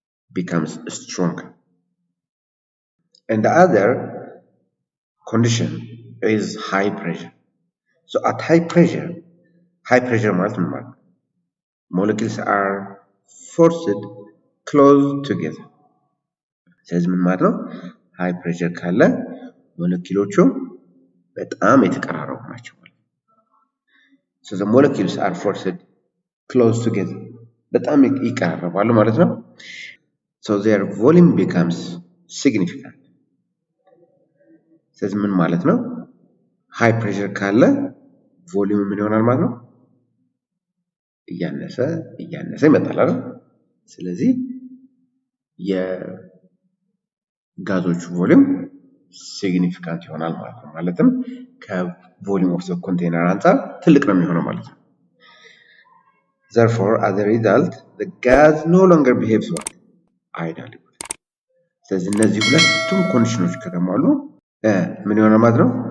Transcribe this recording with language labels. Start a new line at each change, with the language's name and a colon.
English: Becomes stronger. And the other condition is high pressure. So at high pressure
Amharic: ማለት ምን ማለት?
English: Molecules are forced close together.
Amharic: ስለዚህ ምን ማለት ነው? ሃይ ፕሬሸር ካለ ሞለኪውሎቹ በጣም የተቀራረቡ ናቸው ማለት ነው።
English: So the molecules are forced close together.
Amharic: በጣም ይቀራረባሉ ማለት ነው።
English: So their volume becomes significant.
Amharic: ስለዚህ ምን ማለት ነው? ሃይ ፕሬሸር ካለ ቮሊዩም ምን ይሆናል ማለት ነው? እያነሰ ይመጣል አይደል? ስለዚህ የጋዞቹ ቮሊዩም ሲግኒፊካንት ይሆናል ማለት ነው። ማለትም ከቮሊዩም ኦፍ ዘ ኮንቴነር አንፃር ትልቅ ነው የሚሆነው ማለት ነው።
English: therefore as a result the gas no longer behaves what ideally።
Amharic: ስለዚህ እነዚህ ሁለቱም ኮንዲሽኖች ከተሟሉ ምን ይሆናል ማለት ነው?